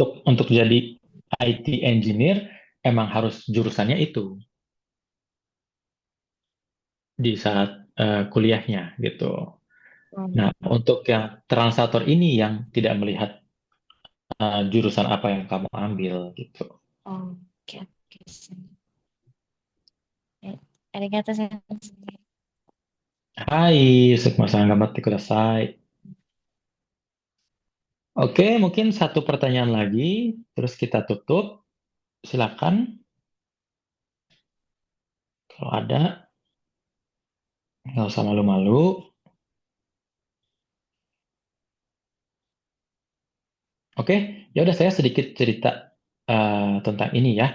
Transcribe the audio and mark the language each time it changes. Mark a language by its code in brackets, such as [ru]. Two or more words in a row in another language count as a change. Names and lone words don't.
[id] untuk jadi [en] IT engineer [id] emang harus jurusannya itu di saat kuliahnya gitu. Nah, oh, untuk yang translator ini yang tidak melihat jurusan apa yang kamu ambil gitu. oh, oke, oke, Sensei. [ja] ありがとう先生. はい、すくまさん頑張ってください. [id] Oke, mungkin satu pertanyaan lagi, terus kita tutup. Silakan, kalau ada, nggak usah malu-malu. Oke, ya udah saya sedikit cerita tentang ini ya.